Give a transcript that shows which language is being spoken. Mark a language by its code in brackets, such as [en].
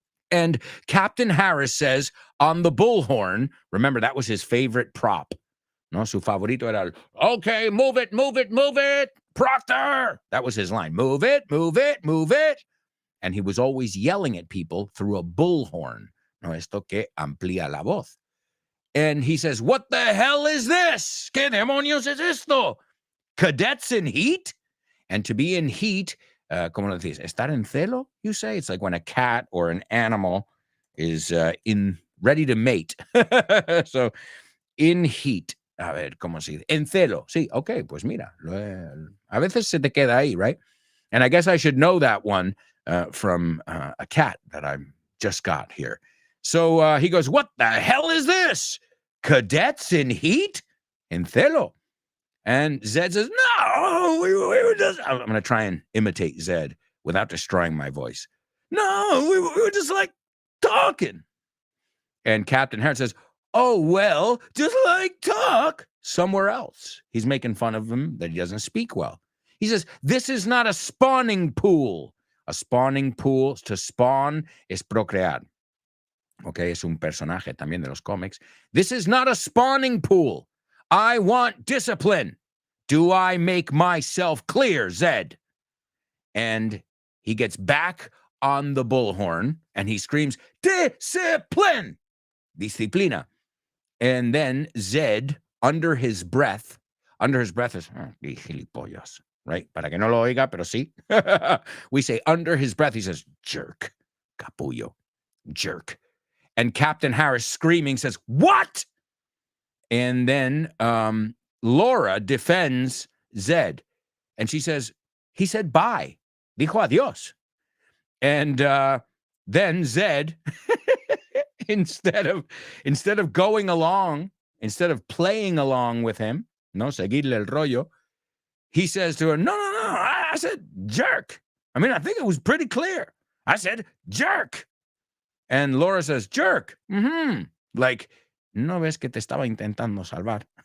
[en] And Captain Harris says on the bullhorn, remember that was his favorite prop. [es] No, su favorito era, [en] okay, move it, move it, move it, Proctor. That was his line. Move it, move it, move it. And he was always yelling at people through a bullhorn. [es] No, esto que amplía la voz. [en] And he says, what the hell is this? [es] ¿Qué demonios es esto? [en] Cadets in heat? And to be in heat, [es] como lo dices, estar en celo, [en] you say? It's like when a cat or an animal is ready to mate. So, in heat. [es] A ver, ¿cómo se dice? En celo. Sí, okay, pues mira. A veces se te queda ahí, [en] right? And I guess I should know that one from a cat that I just got here. So he goes, what the hell is this? Cadets in heat? [es] En celo. [en] And Zed says, no, we were just, I'm going to try and imitate Zed without destroying my voice. No, we were just like talking. And Captain Harris says, oh, well, just like talk somewhere else. He's making fun of him that he doesn't speak well. He says, this is not a spawning pool. A spawning pool, to spawn [es] es procrear. Okay, es un personaje también de los cómics. [en] This is not a spawning pool. I want discipline. Do I make myself clear, Zed? And he gets back on the bullhorn and he screams, discipline! Disciplina. And then Zed, under his breath is, gilipollas, right? [es] Para que no lo oiga, pero sí. [en] We say under his breath, he says, jerk, capullo, jerk. And Captain Harris screaming says, what? And then Laura defends Zed. And she says, he said bye. [es] Dijo adios. [en] And then Zed, instead of going along, instead of playing along with him, [es] no, seguirle el rollo, [en] he says to her, no, I said jerk. I mean, I think it was pretty clear. I said jerk. And Laura says, jerk. [es] Like, no ves que te estaba intentando salvar.